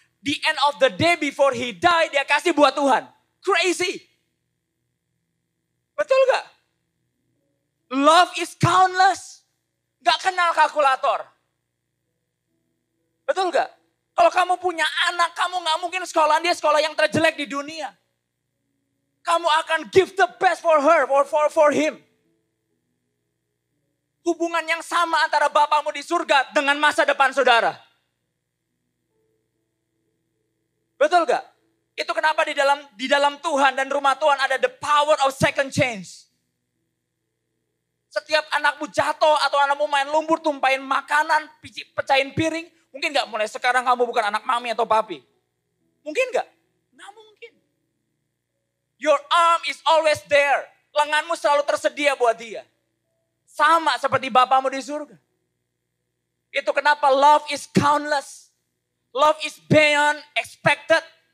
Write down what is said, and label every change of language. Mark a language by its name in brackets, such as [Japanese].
[English] The end of the day before he die, [Indonesian] dia kasih buat Tuhan. [English] Crazy. [Indonesian] Betul gak? [English] Love is countless. [Indonesian] Gak kenal kalkulator. Betul gak? Kalau kamu punya anak, kamu gak mungkin sekolah dia sekolah yang terjelek di dunia. Kamu akan [English] give the best for her, for him. [Indonesian] Hubungan yang sama antara Bapamu di surga dengan masa depan saudara. Betul gak? Itu kenapa di dalam Tuhan dan rumah Tuhan ada [English] the power of second chance. [Indonesian] Setiap anakmu jatuh atau anakmu main lumpur, tumpahin makanan, pecahin piring. Mungkin gak mulai sekarang kamu bukan anak mami atau papi? Mungkin gak? Nggak mungkin. [English] Your arm is always there. [Indonesian] Lenganmu selalu tersedia buat dia. Sama seperti Bapamu di surga. Itu kenapa [English] love is countless. Love is beyond expected.